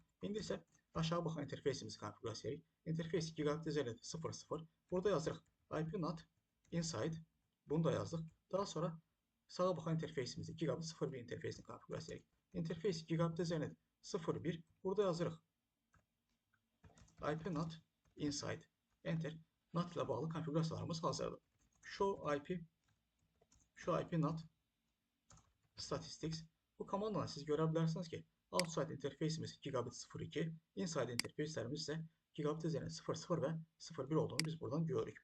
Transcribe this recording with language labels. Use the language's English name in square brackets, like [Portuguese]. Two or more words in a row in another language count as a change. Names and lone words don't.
[Azerbaijani] İndi isə aşağı baxan interfeysimizi konfigurasiya edirik. [English] Interface gigabit ethernet 00. [Azerbaijani] Burada yazırıq [English] IP NAT inside. [Azerbaijani] Bunu da yazdık. Daha sonra sağa baxan interfeysimizi gigabit 01 interfeysini konfigurasiya edirik. [English] Interface gigabit ethernet 01. [Azerbaijani] Burada yazırıq [English] IP NAT inside. Enter. [Azerbaijani] NAT ilə bağlı konfigurasiyalarımız hazırdır. [English] Show IP NAT statistics. [Azerbaijani] Bu komandanı siz görə bilərsiniz ki, outside interfeysimiz gigabit 02, inside interfeyslərimiz isə [English] gigabit ethernet [Azerbaijani] 00 və 01 olduğunu biz buradan görürük.